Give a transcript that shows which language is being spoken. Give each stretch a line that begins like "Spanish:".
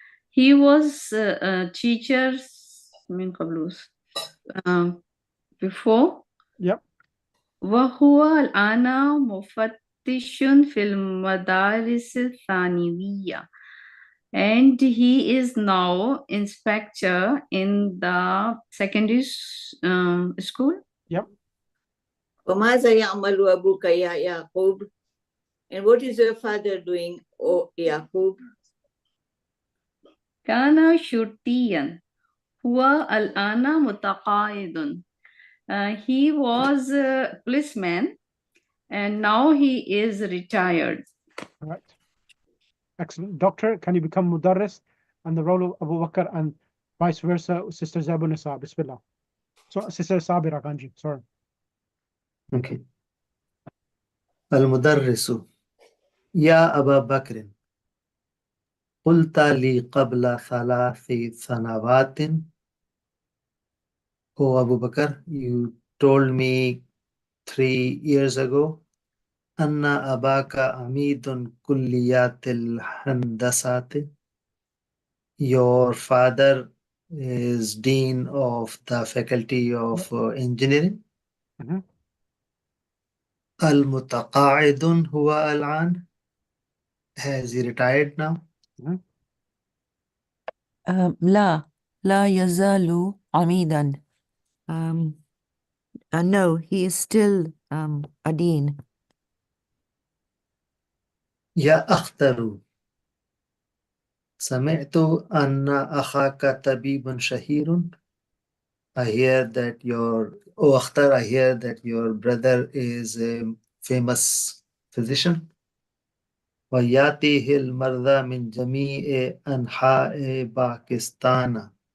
English: He was a teacher
Arabic: min qablu
English: before. Yep.
Arabic: وهو الآن مفتش في المدارس الثانوية.
English: And he is now inspector in the secondary school. Yep.
Arabic: وماذا يعمل أبوك يا يعقوب?
English: And what is your father doing, O Yaqub?
Arabic: كان شرطيا. هو الآن متقاعد.
English: He was a policeman and now he is retired. Right. Excellent. Doctor, can you become mudarris and the role of Abu Bakr and vice versa, Sister Zabu Nisa? Bismillah. So, Sister Sabira Ganji, sorry. Okay.
Arabic: المدرس يا أبا بكر قلت لي قبل 3 سنوات.
English: Oh, Abu Bakr, you told me 3 years ago
Arabic: أن أباك عميد كليات الهندسة.
English: Your father is dean of the faculty of engineering. Mhm.
Arabic: المتقاعد هو الآن.
English: Has he retired now?
Arabic: لا يزال عميدا.
English: No, he is still a dean.
Arabic: يا أختر سمعت أن أخاك طبيب شهير.
English: I hear that Akhtar, I hear that your brother is a famous physician.
Arabic: ويأتيه المرضى من جميع أنحاء باكستان.